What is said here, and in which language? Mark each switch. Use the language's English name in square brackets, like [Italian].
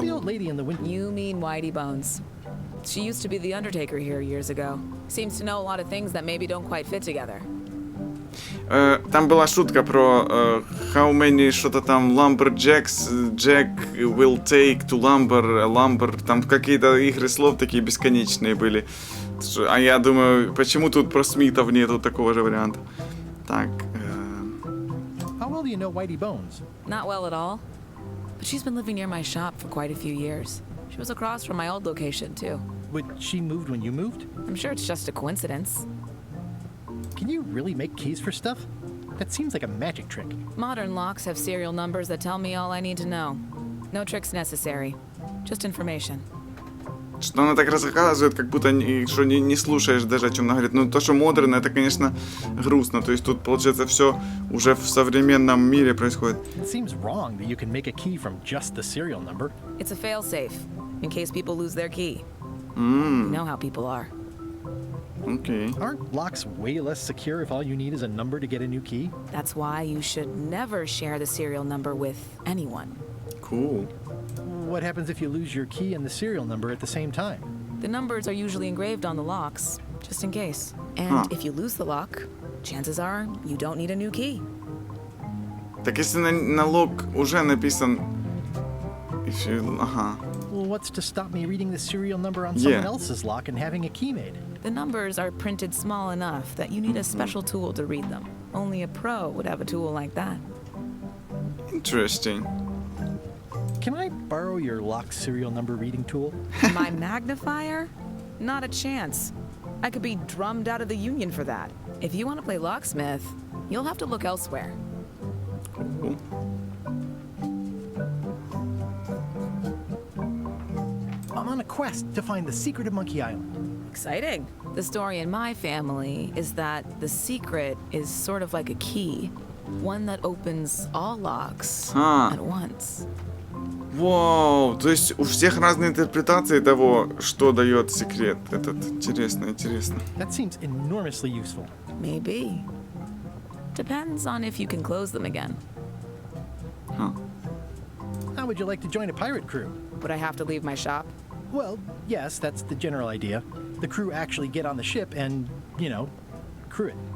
[English] The old lady in the window. You mean Whitey Bones. She used to be the Undertaker here years ago. Seems to know a lot of things that maybe don't quite fit together. [Russian] Там была шутка про [English] how many [Russian] что-то там [English] lumberjacks Jack will take to lumber, [Russian] там какие-то игры слов такие бесконечные были. А я думаю, почему тут про Смитов нету такого же варианта? Так. [English] How well do you know Whitey Bones? Not well at all. But she's been living near my shop for quite a few years. She was across from my old location, too. But she moved when you moved? I'm sure it's just a coincidence. Can you really make keys for stuff? That seems like a magic trick. Modern locks have serial numbers that tell me all I need to know. No tricks necessary. Just information. [Russian] Что она так рассказывает, как будто что не слушаешь даже, о чем она говорит. Ну, то, что модерно, это, конечно, грустно. То есть тут, получается, все уже в современном мире происходит. [English] It seems wrong that you can make a key from just the serial number. It's a failsafe, in case people lose their key. You know how people are. Okay. Aren't locks way less secure if all you need is a number to get a new key? That's why you should never share the serial number with anyone. Cool. What happens if you lose your key and the serial number at the same time? The numbers are usually engraved on the locks, just in case. And if you lose the lock, chances are you don't need a new key. [Russian] Так если на лог уже написан... Ага. [English] Well, what's to stop me reading the serial number on someone else's lock and having a key made? The numbers are printed small enough that you need a special tool to read them. Only a pro would have a tool like that. Interesting. Can I borrow your lock serial number reading tool? My magnifier? Not a chance. I could be drummed out of the union for that. If you want to play locksmith, you'll have to look elsewhere. Cool. I'm on a quest to find the secret of Monkey Island. Exciting. The story in my family is that the secret is sort of like a key. One that opens all locks at once. [Russian] Вау, то есть у всех разные интерпретации того, что дает секрет этот. Интересно, интересно. [English] That seems enormously useful. Maybe. Depends on if you can close them again. How would you like to join a pirate crew? Would I have to leave my shop? Well, yes, that's the general idea. The crew actually get on the ship and, you know, crew it.